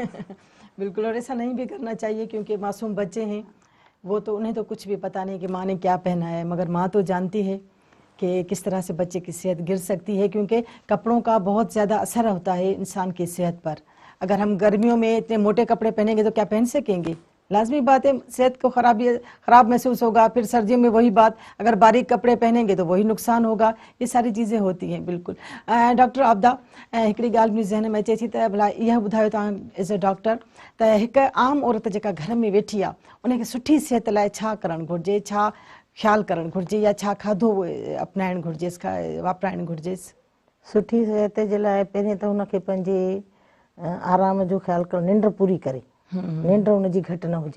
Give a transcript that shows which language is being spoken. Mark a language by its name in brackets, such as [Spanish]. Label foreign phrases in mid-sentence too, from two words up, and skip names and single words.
[Urdu] بالکل, اور ایسا نہیں بھی کرنا چاہیے کیونکہ معصوم بچے ہیں, وہ تو انہیں تو کچھ بھی پتہ نہیں کہ ماں نے کیا پہنا ہے, مگر ماں تو جانتی ہے کہ کس طرح سے بچے کی صحت گر سکتی ہے, کیونکہ کپڑوں کا بہت زیادہ اثر ہوتا ہے انسان کی صحت پر. اگر ہم گرمیوں میں اتنے موٹے کپڑے پہنیں گے تو کیا پہن سکیں گے؟ لازمی بات ہے صحت کو خراب محسوس ہوگا. پھر سردیوں میں وہی بات, اگر باریک کپڑے پہنیں گے تو وہی نقصان ہوگا. یہ ساری چیزیں ہوتی ہیں. بالکل. ڈاکٹر عابدہ, [Sindhi] हिकिड़ी ॻाल्हि मुंहिंजे ज़हन में अचे थी त भला इहा ॿुधायो तव्हां [English] as a doctor [Sindhi] त हिकु आम औरत जेका घर में वेठी आहे उनखे सुठी सिहत लाइ छा करणु घुरिजे, छा ख़्यालु करणु घुरिजे, या छा खाधो अपनाइणु घुरिजेसि, वापराइणु घुरिजेसि? सुठी सिहत जे लाइ पहिरीं त हुनखे पंहिंजे आराम जो ख़्यालु करणु, निंड पूरी करे, निंड हुनजी घटि न हुजे.